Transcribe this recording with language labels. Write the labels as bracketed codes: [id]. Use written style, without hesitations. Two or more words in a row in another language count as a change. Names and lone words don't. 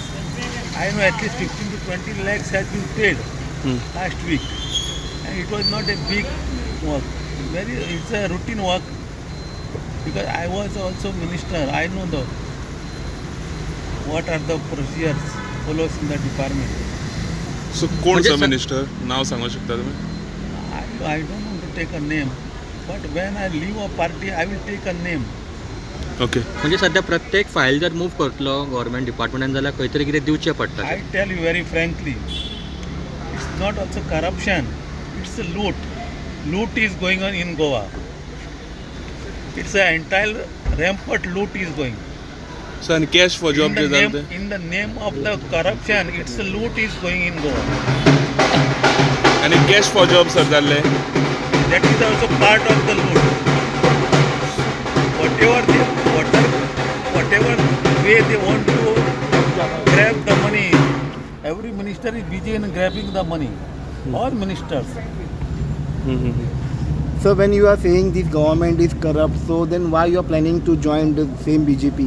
[en] I know at least 15 to 20 lakhs has been paid last week, and it was not a big work. It's a routine work because I was also minister. I know what are the procedures follows in the department. [kok] सो कोण म्हणजे सर सर- मिनिस्टर? नाव सांगू शकता तुम्ही? [en] I don't want to take a name, but when I leave a party, I will take a name. ओके. [kok] म्हणजे सध्या प्रत्येक फायल जर मूव करतलो गव्हर्मेंट डिपार्टमेंटान जाल्यार खंय तरी कितें दिवचें पडटा. [en] I tell you very frankly, it's not also corruption, it's a loot. Loot is going on in Goa. It's an entire rampant loot is going. [kok] सो आनी [en] cash for job [kok] जे जालें ते? [en] In the name of the corruption, it's a loot is going in Goa. [kok] आनी [en] cash for job [kok] सर जाल्ले? [en] That is also part of the loot. Whatever way they want to grab the money, every minister is busy in grabbing the money. All ministers. So when you are saying this government is corrupt, so then why you are planning to join the same BJP?